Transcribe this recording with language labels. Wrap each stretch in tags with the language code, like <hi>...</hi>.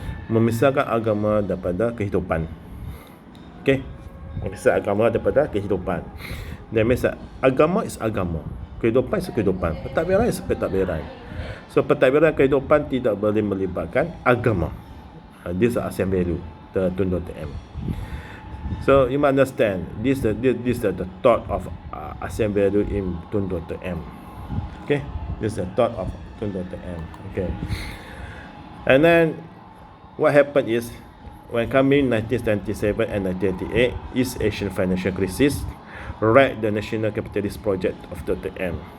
<ms>memisahkan agama daripada kehidupan. Okay, memisahkan agama daripada kehidupan.</ms> <en>That means that agama is agama, kehidupan is kehidupan, pentadbiran is pentadbiran.</en> <ms>So pentadbiran kehidupan tidak boleh melibatkan agama.</ms> <en>This is ASEAN value, the Tun Dr. M. So you must understand this is the thought of ASEAN value in Tun Dr. M. Okay, this is the thought of Tun Dr. M. Okay, and then what happened is when coming 1977 and 1988, East Asian financial crisis wrecked the national capitalist project of Dr. M.</en>